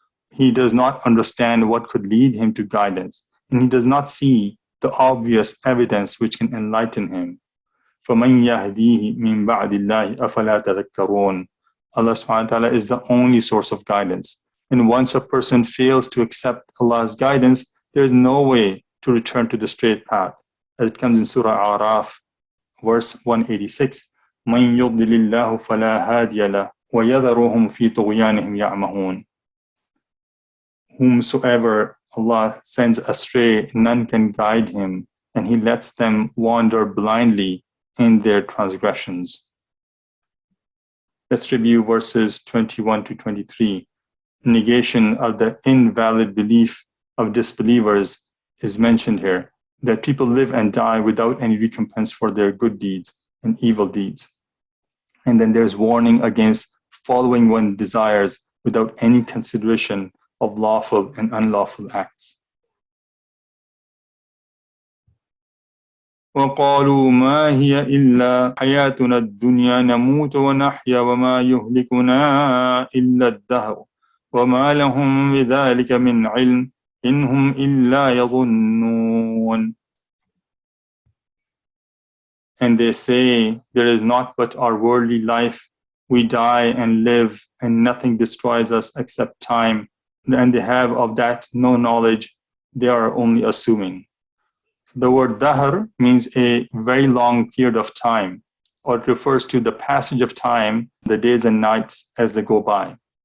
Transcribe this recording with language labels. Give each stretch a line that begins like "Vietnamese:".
English: He does not understand what could lead him to guidance, and he does not see the obvious evidence which can enlighten him.
Arabic: فَمَنْ يَهْدِيهِ مِنْ بَعْدِ اللَّهِ أَفَلَا تَذَكَّرُونَ.
English: Allah subhanahu wa ta'ala is the only source of guidance. And once a person fails to accept Allah's guidance, there is no way to return to the straight path. As it comes in Surah Araf, verse 186,
Arabic: مَنْ يُضْلِلِ اللَّهُ فَلَا هَادِيَ لَهُ وَيَذَرُهُمْ فِي طُغْيَانِهِمْ يَعْمَهُونَ.
English: Whomsoever Allah sends astray, none can guide him, and he lets them wander blindly in their transgressions. Let's review verses 21 to 23. Negation of the invalid belief of disbelievers is mentioned here, that people live and die without any recompense for their good deeds and evil deeds. And then there's warning against following one's desires without any consideration of lawful and unlawful acts.
Arabic: وقالوا ما هي إلا حياتنا الدنيا نموت ونحيا وما يهلكنا إلا الدهر وما لهم بذلك من علم إن هم إلا يظنون.
English: And they say, there is not but our worldly life. We die and live, and nothing destroys us except time. And they have of that no knowledge. They are only assuming. The word dahr means a very long period of time, or it refers to the passage of time, the days and nights as they go by.